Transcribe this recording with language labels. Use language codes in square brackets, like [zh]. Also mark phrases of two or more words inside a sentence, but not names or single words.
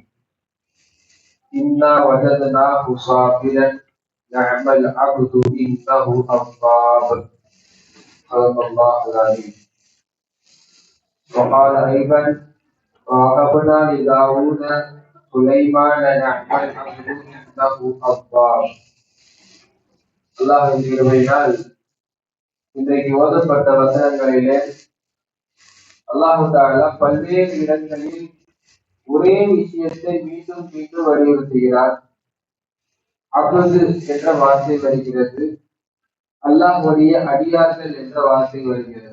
[ar] إنا وجدناه صابرا نعم العبد إنه أواب. صدق الله العظيم. وقال أيضا: ووهبنا لداود سليمان نعم العبد إنه أواب. [ta] அல்லாஹ்வின் கிருபையினால் இன்றைக்கு ஓதப்பட்ட வசனங்களிலே [ar] الله تعالى [ta] பல்வேறு இடங்களில் ஒரே விஷயத்தை மீண்டும் மீண்டும் வலியுறுத்துகிறார். அப்து என்ற வார்த்தை வருகிறது, அல்லாஹ்வுடைய அடியார்கள் என்ற வார்த்தை வருகிறது.